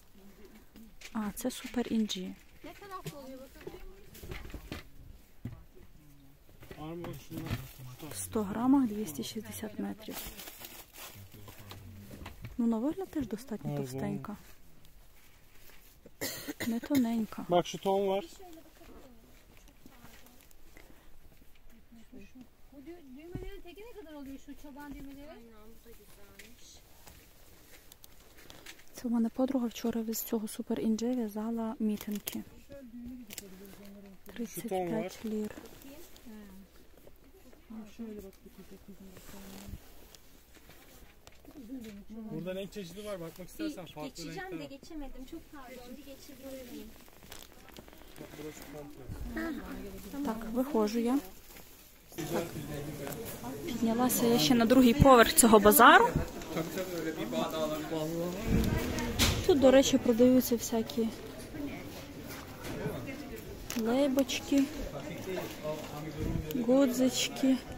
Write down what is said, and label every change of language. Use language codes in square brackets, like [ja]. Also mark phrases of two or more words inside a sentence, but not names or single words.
[uk] А, це Супер Інджі. 100 грамах, 260 метрів. Ну, на вигляд теж достатньо товстенька. Не тоненька. [tr] Bak şu ton var. Bu düğmelerin teki ne kadar oluyor şu çoban düğmeleri? Aynen bu da güzelmiş. [uk] Це у мене подруга вчора з цього Супер Інджі в'язала мітинки. 35 лір. [tr] Burada renk çeşidi var. Bakmak istersen farklı renkler Geçeceğim de var. geçemedim. Çok pardon. Bir geçebilir miyim? Bak burası komple. [uk] Так, виходжу я. Піднялася я ще на другий поверх цього базару. Тут, до речі, продаються всякі лейбочки, гудзички.